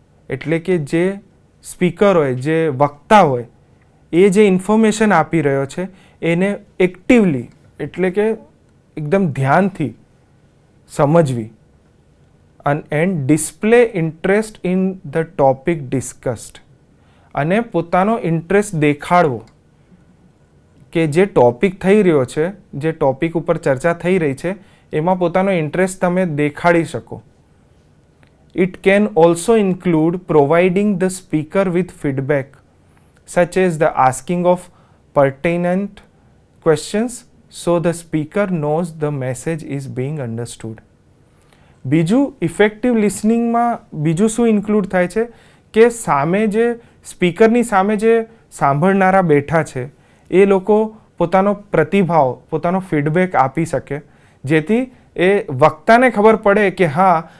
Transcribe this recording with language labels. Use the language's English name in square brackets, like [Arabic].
[Gujarati] એટલે કે જે સ્પીકર હોય, જે વક્તા હોય, એ જે ઇન્ફોર્મેશન આપી રહ્યો છે એને એક્ટિવલી એટલે કે એકદમ ધ્યાનથી સમજવી [English] and display interest in the topic discussed, [Gujarati] અને પોતાનો ઇન્ટરેસ્ટ દેખાડવો કે જે ટોપિક થઈ રહ્યો છે, જે ટોપિક ઉપર ચર્ચા થઈ રહી છે, એમાં પોતાનો ઇન્ટરેસ્ટ તમે દેખાડી શકો. [English] It can also include providing the speaker with feedback, such as the asking of pertinent questions so the speaker knows the message is being understood. [Gujarati] બીજું ઇફેક્ટિવ લિસનિંગમાં બીજું શું ઇન્ક્લુડ થાય છે કે સામે જે સ્પીકરની સામે જે સાંભળનારા બેઠા છે એ લોકો પોતાનો પ્રતિભાવ, પોતાનો ફીડબેક આપી શકે, જેથી એ વક્તાને ખબર પડે કે હા,